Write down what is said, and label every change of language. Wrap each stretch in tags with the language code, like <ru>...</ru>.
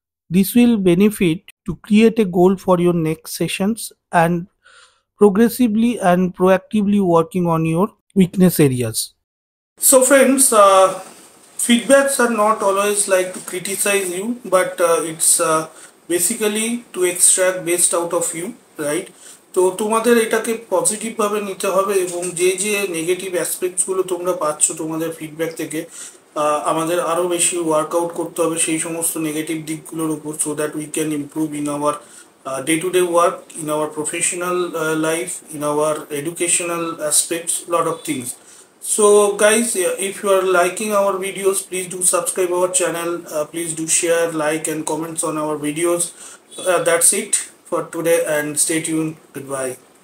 <en>This will benefit to create a goal for your next sessions and progressively and proactively working on your weakness areas. So friends, feedbacks are not always like to criticize you, but it's basically to extract best out of you, right?</en> <bn>তো তোমাদের এটাকে positive ভাবে নিতে হবে, এবং যে যে negative aspects গুলো তোমরা পাচ্ছ তোমাদের ফিডব্যাক থেকে, আমাদের আরো বেশি ওয়ার্কআউট করতে হবে সেই সমস্ত নেগেটিভ দিকগুলোর উপর,</bn> <en>So that we can improve in our day-to-day work, in our professional life, in our educational aspects, lot of things. So guys, if you are liking our videos, please do subscribe our channel, please do share, like and comments on our videos. That's it for today, and stay tuned. Goodbye.</en>